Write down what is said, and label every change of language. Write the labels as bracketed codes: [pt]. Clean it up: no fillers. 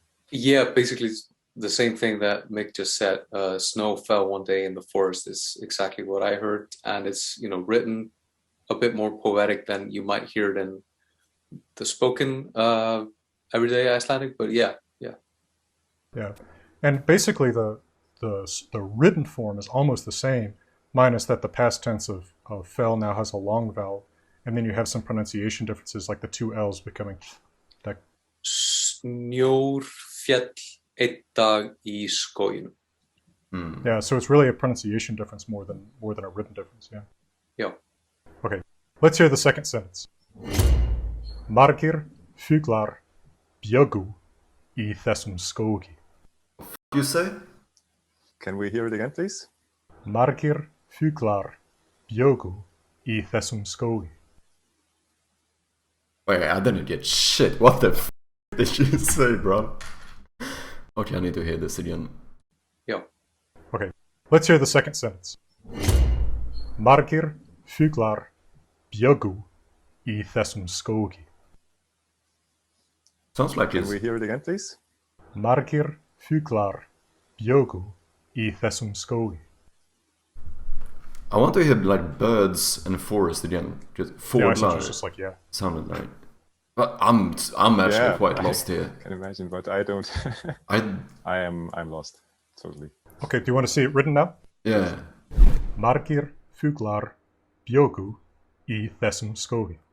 [en] Yeah, basically the same thing that Mick just said. Snow fell one day in the forest is exactly what I heard, and it's written a bit more poetic than you might hear it in the spoken everyday Icelandic. But yeah. Yeah, and basically the written form is almost the same, minus that the past tense of fell now has a long vowel, and then you have some pronunciation differences, like the two L's becoming like. [is] Snjór féll einn dag í skóginum. [en] Yeah, so it's really a pronunciation difference more than a written difference. Yeah. Yeah. Okay, let's hear the second sentence. [is] Margir fuglar bjuggu í þessum skógi. [en] You say? Can we hear it again, please? [is] Margir fuglar bjuggu í þessum skógi. [en] Wait, I didn't get shit. What the f did you say, bro? Okay, I need to hear this again. Yeah. Okay, let's hear the second sentence. [is] Margir fuglar bjuggu í þessum skógi. [en] Sounds like Can it's... we hear it again, please? [is] Margir fuglar bjuggu í þessum skógi. [en] I want to hear like birds and forest again. Just Yeah, I said [sv] fåglar [en] it's just like, yeah. sounded like. But I'm actually quite lost here. I can imagine, but I don't. I'm lost totally. Okay, do you want to see it written now? Yeah. [is] Margir fuglar bjuggu í þessum skógi.